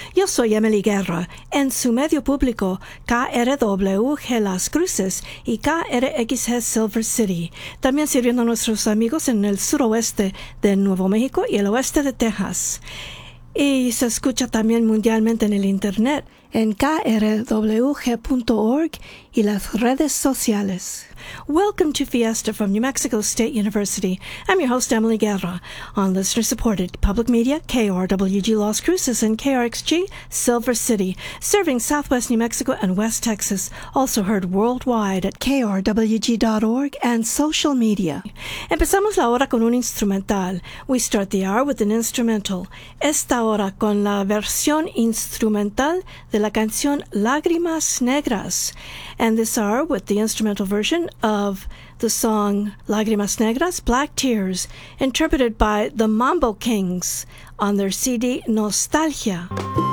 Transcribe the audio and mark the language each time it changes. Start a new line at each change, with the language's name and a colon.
Spanish: Yo soy Emily Guerra, en su medio público, KRWG Las Cruces y KRXG Silver City, también sirviendo a nuestros amigos en el suroeste de Nuevo México y el oeste de Texas. Y se escucha también mundialmente en el internet, en krwg.org y las redes sociales.
English: Welcome to Fiesta from New Mexico State University. I'm your host, Emily Guerra, on listener-supported public media, KRWG Las Cruces and KRXG Silver City, serving southwest New Mexico and west Texas, also heard worldwide at krwg.org and social media.
Spanish: Empezamos la hora con un instrumental.
English: We start the hour with an instrumental.
Spanish: Esta hora con la versión instrumental de la canción Lágrimas Negras.
English: And this hour with the instrumental version of the song Lágrimas Negras, Black Tears, interpreted by the Mambo Kings on their CD Nostalgia.